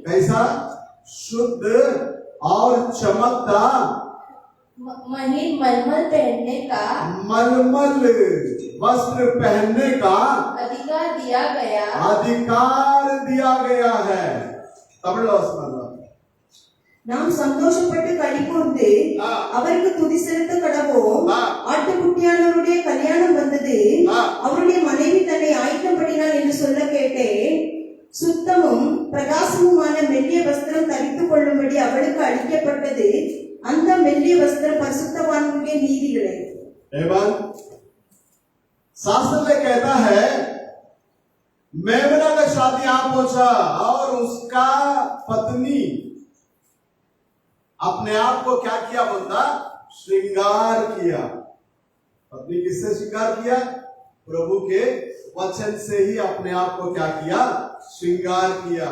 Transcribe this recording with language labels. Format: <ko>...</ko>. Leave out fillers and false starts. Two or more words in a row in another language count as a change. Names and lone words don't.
<hi>कैसा शुद्ध और चमकदार महीन मलमल पहनने का, मलमल वस्त्र पहनने का अधिकार दिया गया है। तमिழ்</hi> <ta>நாம் சந்தோஷப்பட்டு களிகூர்ந்து அவருக்கு துதி செலுத்த கடவோம். ஆட்டுக்குட்டியானவருடைய கல்யாணம் வந்தது, அவருடைய மனைவி தன்னை ஆயத்தப்படினாள் என்று சொல்ல கேட்டேன். சுத்தமும் பிரகாசமுமான மெல்லிய வஸ்திரம் தரித்துக் கொள்ளும்படி அவளுக்கு அளிக்கப்பட்டது. அந்த மெல்லிய வஸ்திரம் பரிசுத்தவான்களுடைய நீதிகளே।</ta> <hi>शास्त्र में कहता है मेमना का शादी आ पहुंचा और उसका पत्नी अपने आप को क्या किया, बंदा श्रृंगार किया। पत्नी किससे श्रृंगार किया, प्रभु के वचन से ही अपने आप को क्या किया, श्रृंगार किया।</hi>